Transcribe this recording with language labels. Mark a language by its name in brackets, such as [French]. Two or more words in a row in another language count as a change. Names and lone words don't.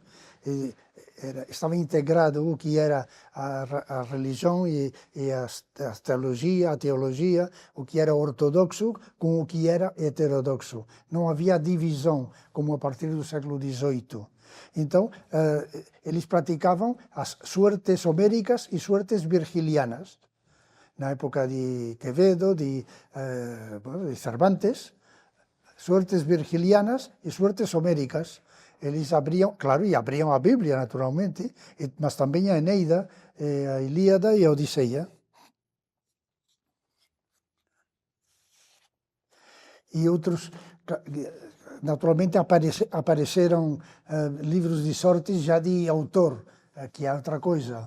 [Portuguese] Estava integrado o que era a religião e a teologia, o que era ortodoxo com o que era heterodoxo. Não havia divisão, como a partir do século XVIII. Então, eles praticavam as suertes homéricas e suertes virgilianas. Na época de Quevedo, de Cervantes, suertes virgilianas e suertes homéricas. Eles abriam, claro, e abriam a Bíblia, naturalmente, mas também a Eneida, a Ilíada e a Odisseia. E outros, naturalmente, apareceram livros de sortes já de autor, que é outra coisa.